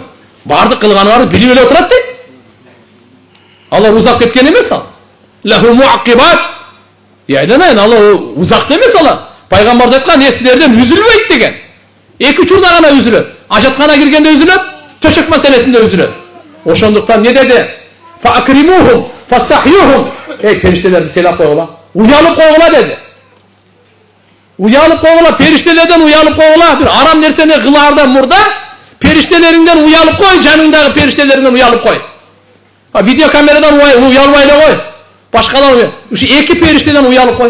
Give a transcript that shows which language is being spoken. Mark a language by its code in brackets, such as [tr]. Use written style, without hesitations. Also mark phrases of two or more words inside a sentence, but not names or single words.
[ky] Бардык кылганыңарды билип эле отурат дейт. Алла узак кеткен эмес ал. [ar] له معقبات. [ky] Яйданайын, Алла узак эмес алар. Пайгамбар айткан, силерден үзүлбөйт деген. Эки учурда гана үзүлөт. Ажаткана киргенде үзүлөт, төшөк маселесинде үзүлөт. Ошондуктан не деди? [ar] فأكرموهم، فاستحيوهم. [ky] Периштелерди сыйлап койгула. Уялып койгула деди. Уялып койгула, периштелерден уялып койгула. Бир арам нерсени кылаардан мурда периштелериңден уялып кой, жаныңдагы периштелериңден уялып кой. Видео камерадан уялбай эле кой. Башкалар ушу эки периштеден уялып кой.